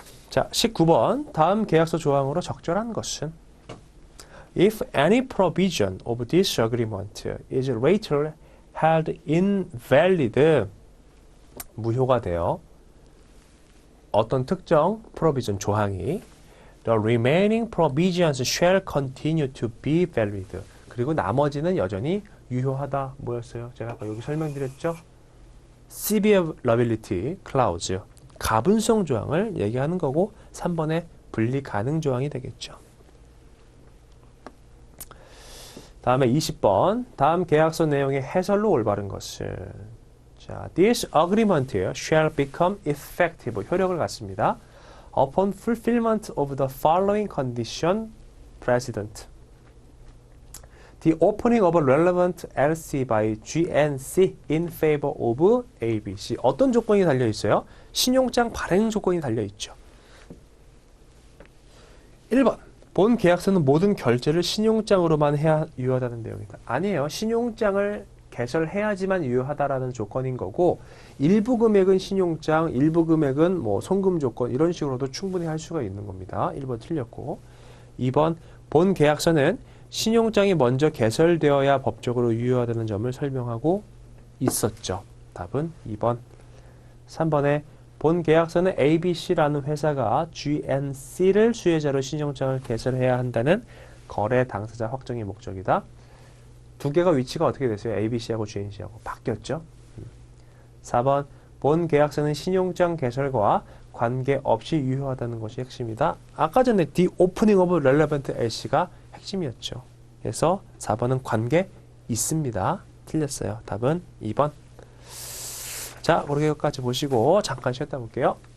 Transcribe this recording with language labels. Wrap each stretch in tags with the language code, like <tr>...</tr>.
<ko>자, 19번 다음 계약서 조항으로 적절한 것은</ko> <en>If any provision of this agreement is later held invalid,</en> <ko>무효가 되어 어떤 특정</ko> <en>provision 조항이 the remaining provisions shall continue to be valid.</en> <ko>그리고 나머지는 여전히 유효하다. 뭐였어요? 제가 아까 여기 설명드렸죠? severability clause, 가분성 조항을 얘기하는 거고 3번의 분리 가능 조항이 되겠죠. 다음에 20번 다음 계약서 내용의 해설로 올바른 것은, 자,</ko> <en>this agreement shall become effective,</en> <ko>효력을 갖습니다.</ko> <en>upon fulfillment of the following condition precedent. The opening of a relevant LC by GNC in favor of ABC.</en> <ko>어떤 조건이 달려 있어요? 신용장 발행 조건이 달려 있죠. 1번. 본 계약서는 모든 결제를 신용장으로만 해야 유효하다는 내용이다. 아니에요. 신용장을 개설해야지만 유효하다라는 조건인 거고, 일부 금액은 신용장, 일부 금액은 뭐 송금 조건 이런 식으로도 충분히 할 수가 있는 겁니다. 1번 틀렸고. 2번 본 계약서는 신용장이 먼저 개설되어야 법적으로 유효하다는 점을 설명하고 있었죠. 답은 2번. 3번에 본 계약서는 ABC라는 회사가 GNC를 수혜자로 신용장을 개설해야 한다는 거래 당사자 확정의 목적이다. 두 개가 위치가 어떻게 됐어요? ABC하고 GNC하고 바뀌었죠. 4번 본 계약서는 신용장 개설과 관계없이 유효하다는 것이 핵심이다. 아까 전에 The Opening of Relevant LC가 핵심이었죠. 그래서 4번은 관계 있습니다. 틀렸어요. 답은 2번. 자, 그렇게까지 보시고 잠깐 쉬었다 볼게요.</ko>